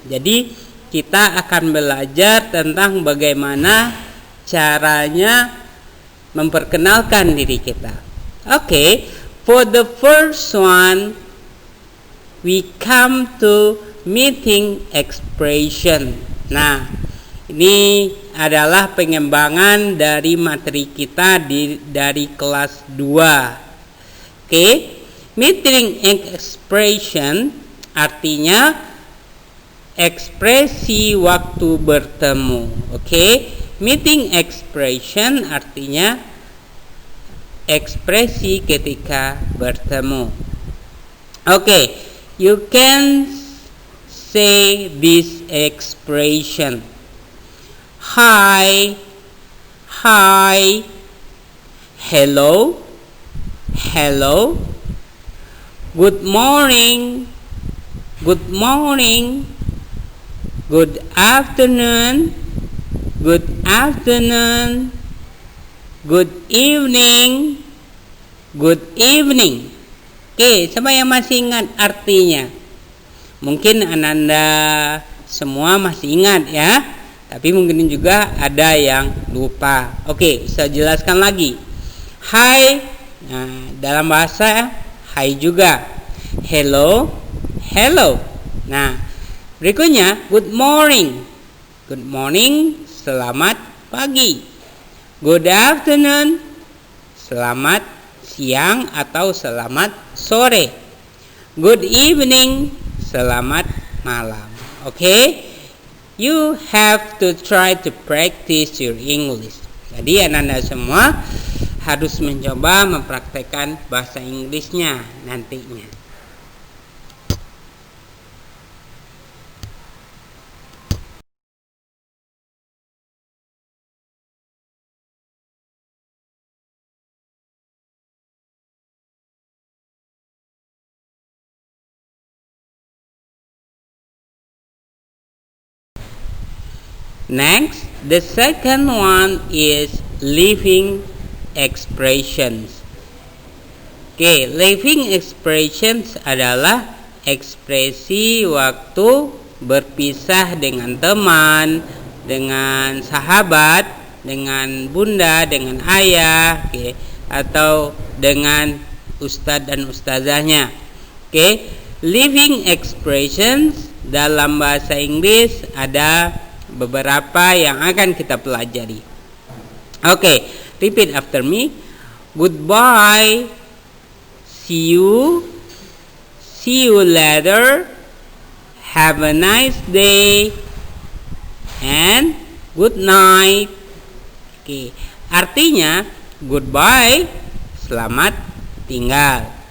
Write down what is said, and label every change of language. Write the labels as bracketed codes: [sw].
[id] Jadi, kita akan belajar tentang bagaimana caranya memperkenalkan diri kita. [en] Okay, for the first one, we come to meeting expression. [id] Nah, ini adalah pengembangan dari materi kita dari kelas 2. Oke, [en] meeting expression [id] artinya ekspresi waktu bertemu. Oke, [en] meeting expression [id] artinya ekspresi ketika bertemu. [en] Oke, you can say this expression. Hi, hi, hello, hello, good morning, good morning, good afternoon, good afternoon, good evening, good evening. [id] Oke, siapa yang masih ingat artinya? Mungkin Ananda semua masih ingat ya, tapi mungkin juga ada yang lupa. Oke, saya jelaskan lagi. Hi, nah, dalam bahasa hi juga. [en] Hello, hello. [id] Nah, berikutnya [en] good morning. Good morning, [id] selamat pagi. [en] Good afternoon, [id] selamat siang atau selamat sore. [en] Good evening, [id] selamat malam. [en] Okay, you have to try to practice your English. [id] Jadi Anda semua harus mencoba mempraktekkan bahasa Inggrisnya nantinya. [en] Next, the second one is living expressions. [id] Oke, [en] living expressions [id] adalah ekspresi waktu berpisah dengan teman, dengan sahabat, dengan bunda, dengan ayah, oke, atau dengan ustadz dan ustazahnya. Oke, [en] living expressions [id] dalam bahasa Inggris ada beberapa yang akan kita pelajari. [en] Oke, repeat after me. Goodbye, see you later, have a nice day, and good night. [id] Oke, artinya [en] goodbye, [id] selamat tinggal.